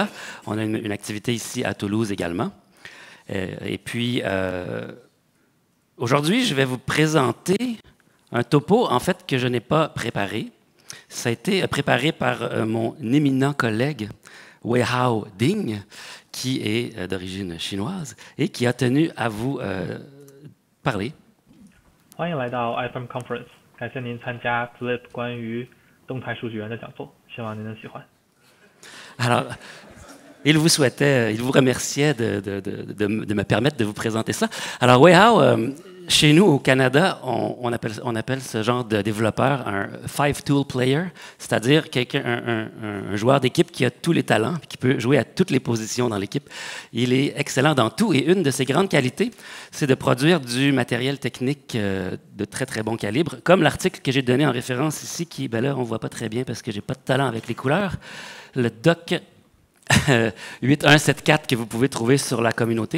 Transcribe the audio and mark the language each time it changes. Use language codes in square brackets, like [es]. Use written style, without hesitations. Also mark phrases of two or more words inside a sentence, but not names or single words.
[fr] On a une activité ici à Toulouse également. Et puis, aujourd'hui, je vais vous présenter un topo, en fait, que je n'ai pas préparé. Ça a été préparé par mon éminent collègue, Weihao Ding, qui est d'origine chinoise et qui a tenu à vous parler. [zh] 欢迎来到 iFirm Conference， 感谢您参加 Flip 关于动态数据源的讲座，希望您能喜欢。 [fr] Alors, il vous remerciait de me permettre de vous présenter ça. Alors, Weihao, chez nous au Canada, on appelle ce genre de développeur un [en] five-tool player, [fr] c'est-à-dire un joueur d'équipe qui a tous les talents, qui peut jouer à toutes les positions dans l'équipe. Il est excellent dans tout et une de ses grandes qualités, c'est de produire du matériel technique de très, très bon calibre, comme l'article que j'ai donné en référence ici, qui, ben là, on ne voit pas très bien parce que je n'ai pas de talent avec les couleurs, le Doc 8174 que vous pouvez trouver sur la communauté.